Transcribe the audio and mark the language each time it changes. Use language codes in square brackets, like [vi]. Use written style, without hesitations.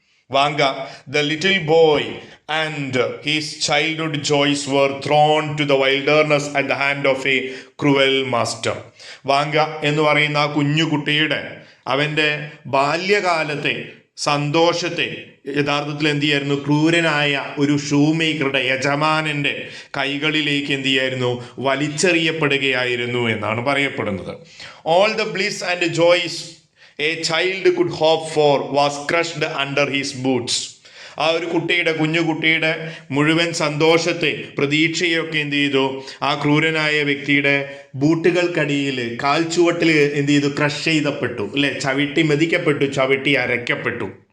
[en] Vanga, the little boy, and his childhood joys were thrown to the wilderness at the hand of a cruel master. [ml] Vanga എന്ന് പറയുന്ന ആ കുഞ്ഞുകുട്ടിയുടെ, അവൻ്റെ ബാല്യകാലത്തെ സന്തോഷത്തെ യഥാർത്ഥത്തിൽ എന്ത് ചെയ്യായിരുന്നു? ക്രൂരനായ ഒരു ഷൂമേക്കറുടെ, യജമാനൻ്റെ കൈകളിലേക്ക് എന്ത് ചെയ്യായിരുന്നു? വലിച്ചെറിയപ്പെടുകയായിരുന്നു എന്നാണ് പറയപ്പെടുന്നത്. [en] All the bliss and joys a child could hope for was crushed under his boots. [ml] ആ ഒരു കുഞ്ഞുകുട്ടിയുടെ മുഴുവൻ സന്തോഷത്തെ, പ്രതീക്ഷയൊക്കെ എന്ത് ചെയ്തു? ആ ക്രൂരനായ വ്യക്തിയുടെ ബൂട്ടുകൾക്കടിയിൽ, കാൽച്ചുവട്ടിൽ എന്ത് ചെയ്തു? ക്രഷ് ചെയ്തപ്പെട്ടു, ചവിട്ടി മെതിക്കപ്പെട്ടു, ചവിട്ടി അരയ്ക്കപ്പെട്ടു.